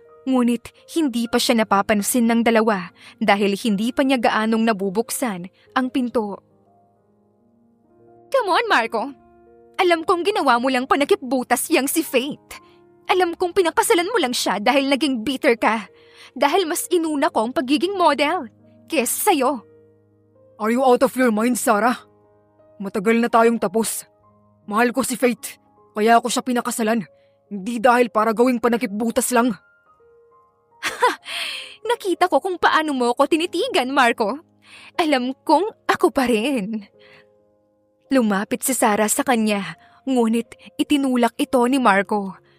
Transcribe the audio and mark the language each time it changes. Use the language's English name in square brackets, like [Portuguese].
[Filipino] Ngunit hindi pa siya napapansin ng dalawa dahil hindi pa niya gaanong nabubuksan ang pinto. [English] Come on, [Filipino] Marco. Alam kong ginawa mo lang panakipbutas yang si Faith. Alam kong pinakasalan mo lang siya dahil naging bitter ka. Dahil mas inuna ko ang pagiging model kesa sa'yo. [English] Are you out of your mind, Sarah? [Filipino] Matagal na tayong tapos. Mahal ko si Faith, kaya ako siya pinakasalan. Hindi dahil para gawing panakipbutas lang. Nakita ko kung paano mo ko tinitigan, Marco. Alam kong ako pa rin. Lumapit si Sarah sa kanya, ngunit itinulak ito ni Marco.